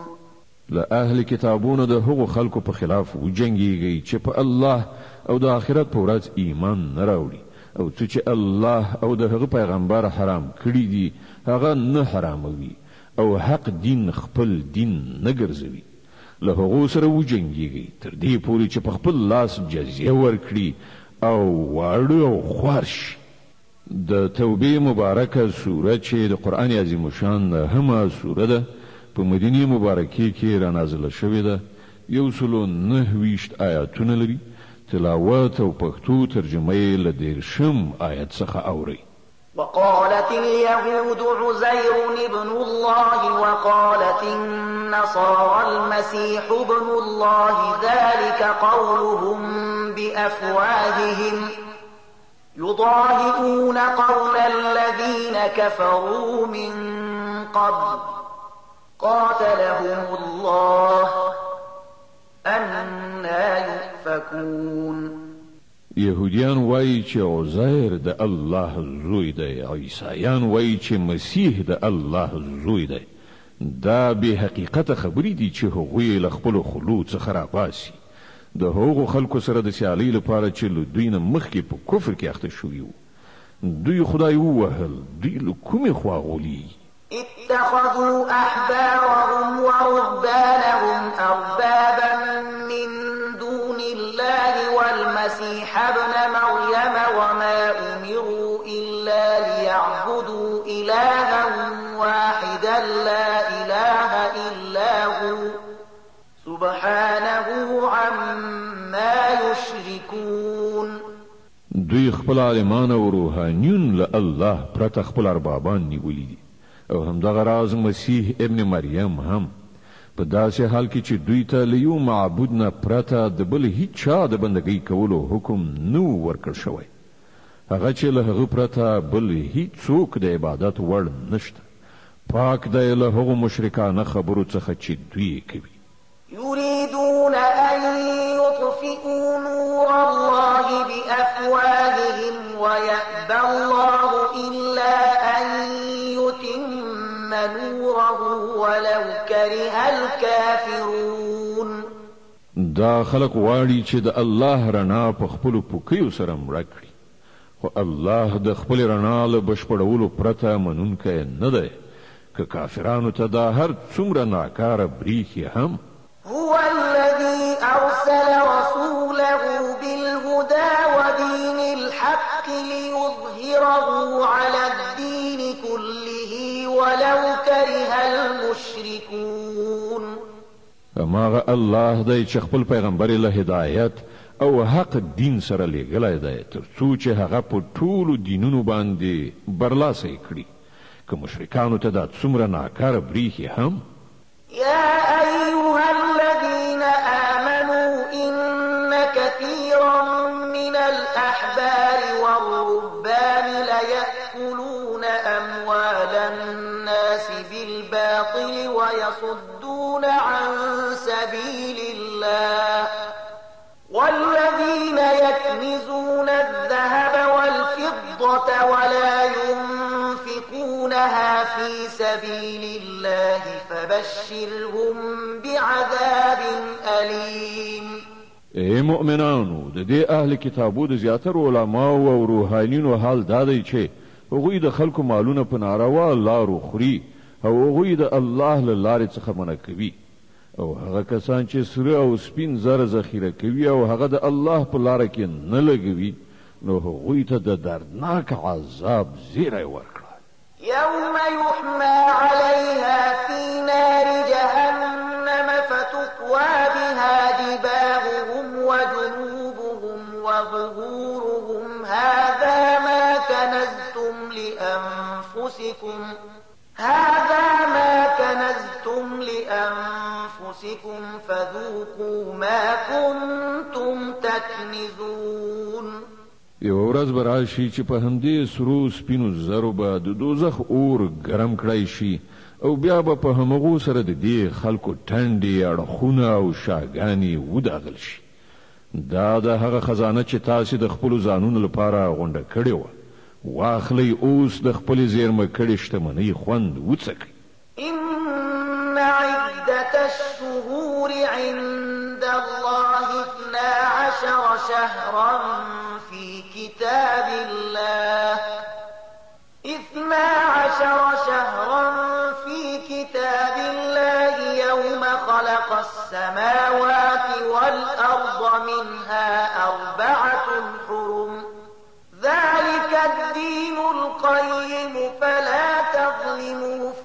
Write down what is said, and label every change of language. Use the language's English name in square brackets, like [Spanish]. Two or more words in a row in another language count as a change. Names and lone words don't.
[Pashto] لأهل کتابونو د هغو خلکو په خلاف وجنګیږي چې په الله او د آخرت په ورځ ایمان نه راوړي او څه چې الله او د هغه پیغمبر حرام کړي دي هغه نه حراموي او حق دین خپل دین نه ګرځوي. له هغو سره وجنګیږي تر دې پورې چې په خپل لاس جزیه ورکړي او واړه او خوار شي. د توبې مبارکه سوره چې د قرآن عظیم شان همه سوره ده په مدینه مبارکه کې را نازله شوې ده. 129 آیاتونه لري. تلاوت او پښتو ترجمه یې له 13 آیت څخه اوري. [Arabic] وقالت اليهود عزير ابن الله وقالت النصارى المسيح ابن الله ذلك قولهم بأفواههم يضاهئون قول الذين كفروا من قبل قاتلهم الله أنى يؤفكون. [Pashto] يهوديان وایي چې عزیر د الله زوی دی، عیسایان وایي چې مسیح د الله زوی دی. دا به حقیقت خبرې دي چې هغوی له خپلو خولو څخه راباسي د هغو خلکو سره د سیالۍ لپاره چې له دوی نه مخکې په کفر کې اخته شوي وو. دوی خدای ووهل، دوی له کومې خوا غولي. [Arabic] اتخذوا أحبارهم ورهبانهم أربابا من دون الله والمسيح ابن مريم وما أمروا إلا ليعبدوا إلها واحدا لا إله إلا هو سبحانه عما يشركون. [Pashto] دوی خپل عالمان او روحانیون له الله پرته خپل اربابان نیولي دي او همدغه راز مسیح ابن مریم هم په داسې حال کې چې دوی ته له یو معبود نه پرته د بل هیڅ چا د بندګۍ کولو حکم نه ورکړ شوی. هغه چې له هغه پرته بل هیڅوک د عبادت وړ نشته. پاک دی له هغو مشرکانه خبرو څخه چې دوی کوي. [Arabic] يريدون أن يطفئوا نور الله بأفواههم ويأبى الله إلا أن يتم نوره ولو كره الكافرون. [Pashto] دا خلق واړي چې د الله رڼا په خپلو پوکیو سره مړه کړي، خو الله د خپل رڼا له بشپړولو پرته منونکی نه دی. که کافرانو ته دا هر څومره ناکاره بریښي هم [Arabic] هو الذي أرسل رسوله بالهدى ودين الحق ليظهره على الدين كله ولو كره المشركون. [Pashto] هماغه الله دی چې خپل پیغمبر له هدایت او حق دین سره لېږلی دی تر څو چې هغه په ټولو دینونو باندې برلاسی کړي که مشرکانو ته دا څومره ناکاره بریښي هم. [Arabic] يا أيها الذين آمنوا إن كثيرا من الأحبار والرهبان ليأكلون أموال الناس بالباطل ويصدون عن سبيل الله والذين يكنزون الذهب والفضة ولا ينفقونها في سبيل الله فبشرهم بعذاب أليم. [Pashto] ای مؤمنانو د دې اهل کتابو د زیاترو علماو او روحانینو حال دا دی چې هغوی د خلکو مالونه په ناروا لارو خوري او هغوی د الله له لارې څخه منع کوي او هغه کسان چې سره او سپین زر ذخیره کوي او هغه د الله په لاره کې نه لګوي نو هغوی ته د دردناک عذاب زیری ورکړه. [Arabic] يوم يحمى عليها في نار جهنم فتكوى بها جباههم وجنوبهم وظهورهم هذا ما كنزتم لأنفسكم فذوقوا ما كنتم تكنزون. [Pashto] یو ورځ به راشي چې په همدې سرو سپینو زرو به د دوزخ اور ګرم کړی شي او بیا به په همغو سره د دې خلکو ټنډې اړخونه او شاګانې وداغل شي. دا د هغه خزانه چې تاسې د خپلو ځانونو لپاره غونډه کړې وه واخلئ اوس د خپلې زیرمه کړې شتمنۍ خوند وڅکئ. [Arabic] إن عدة الشهور عند الله 12 شهرا في كتاب الله 12 شهرا في كتاب الله يوم خلق السماوات والأرض منها 4 حرم ذلك الدين القيم فلا تظلموا